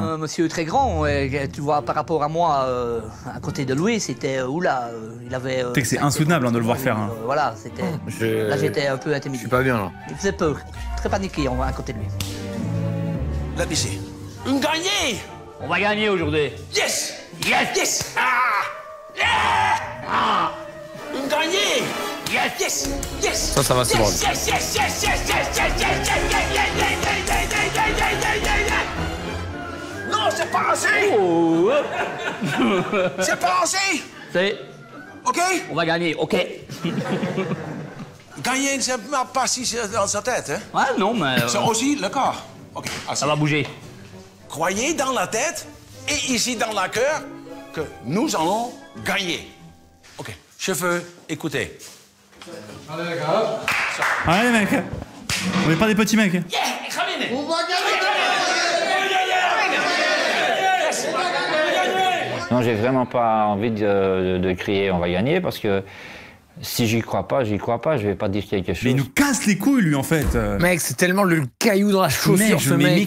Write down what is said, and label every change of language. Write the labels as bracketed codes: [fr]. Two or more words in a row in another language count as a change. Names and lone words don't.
[fr] un monsieur très grand, tu vois, par rapport à moi, à côté de lui, c'était, oula, il avait... Tu sais que c'est insoutenable de le voir faire. Hein. Voilà, c'était... Là, j'étais un peu intimidé. Je suis pas bien, là. Il faisait peur, très paniqué à côté de lui. Là, ici. Une gagnée! On va gagner aujourd'hui. [en] Yes! Yes! Yes! Ah! Yeah! Ah! [fr] Une gagnée! [en] Yes! Yes! Yes! [fr] Ça va, c'est drôle. [en] Yes! Yes! Yes! Yes! Yes! Yes! Yes! Yes! [fr] Non, c'est pas assez! Oh. C'est pas assez! C'est... OK? On va gagner, OK. Gagner, c'est pas si dans sa tête, hein? Ouais, non, mais... C'est aussi le corps. OK, assez. Ça va bouger. Croyez dans la tête et ici dans le cœur que nous allons gagner. OK, cheveux, écoutez. Allez, mec. On n'est pas des petits mecs. [nl] Yeah, ik ga winnen. [fr] On va gagner! Non, j'ai vraiment pas envie de crier on va gagner parce que si j'y crois pas, je vais pas dire quelque chose. Mais il nous casse les couilles, lui, en fait. Mec, c'est tellement le caillou dans la chaussure, ce mec.